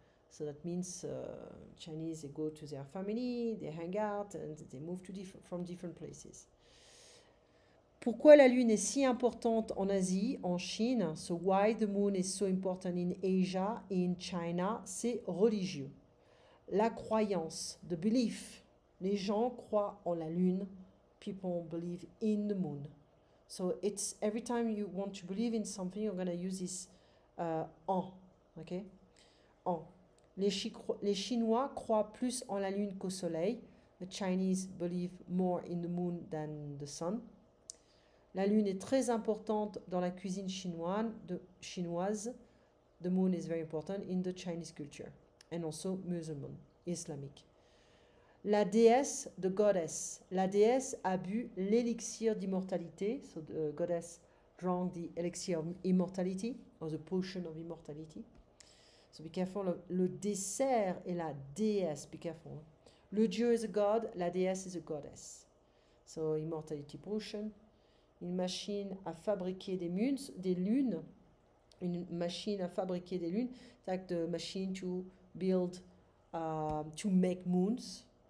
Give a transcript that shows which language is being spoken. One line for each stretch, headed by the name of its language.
English: So that means Chinese, they go to their family, they hang out, and they move to from different places.
French: Pourquoi la lune est si importante en Asie, en Chine?
English: So why the moon is so important in Asia, in China?
French: C'est religieux. La croyance,
English: the belief.
French: Les gens croient en la lune.
English: People believe in the moon. So it's every time you want to believe in something, you're going to use this en. Okay? En.
French: Les Chinois croient plus en la lune qu'au soleil.
English: The Chinese believe more in the moon than the sun.
French: La lune est très importante dans la cuisine chinoise.
English: The moon is very important in the Chinese culture. And also
French: musulman, islamique. La déesse,
English: the goddess.
French: La déesse a bu l'élixir d'immortalité.
English: So the goddess drank the elixir of immortality, or the potion of immortality. So be careful.
French: Le dessert est la déesse.
English: Be careful.
French: Le dieu
English: is a god.
French: La déesse
English: is a goddess. So immortality potion.
French: Une machine à fabriquer des lunes. Une machine à fabriquer des lunes.
English: It's like the machine to build, to make moons.